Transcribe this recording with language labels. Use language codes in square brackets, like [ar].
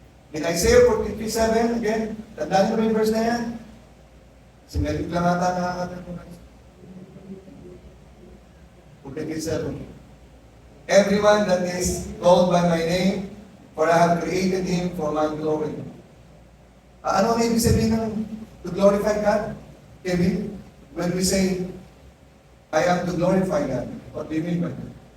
[en] In Isaiah 43:7, again, [tl] tandaan niyo ba yung verse na yan? Si Merit lang ata nakakataon mo. 43:7. [en] Everyone that is called by my name, for I have created him for my glory. [tl] Ano ang ibig sabihin ng to glorify God? [en] Kevin, when we say, I am to glorify God, what do you mean by that?